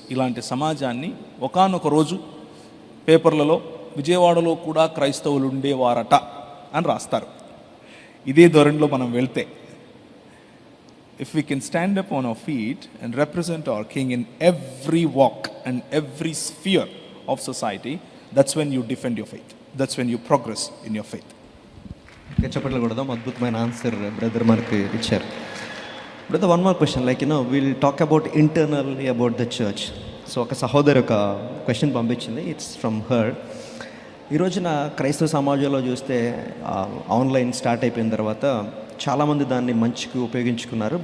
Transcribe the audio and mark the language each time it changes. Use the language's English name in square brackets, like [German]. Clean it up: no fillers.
[Telugu] ఇలాంటి సమాజాన్ని ఒకానొక రోజు పేపర్లలో విజయవాడలో కూడా క్రైస్తవులు ఉండేవారట అని రాస్తారు. ఇదే ధోరణిలో మనం వెళ్తే, [English] if we can stand up on our feet and represent our King in every walk and every sphere of society, that's when you defend your faith. That's when you progress in your faith. [Telugu] ఇంకా చెప్పట్లు కూడా అద్భుతమైన answer brother మనకి ఇచ్చారు. [English] Brother, one more question, like will talk about internally about the church. [Telugu] So ఒక సహోదరి ఒక question పంపించింది, [English] It's from her. [Telugu] ఈ రోజున క్రైస్తవ సమాజంలో చూస్తే ఆన్లైన్ స్టార్ట్ అయిపోయిన తర్వాత చాలామంది దాన్ని మంచికి ఉపయోగించుకున్నారు.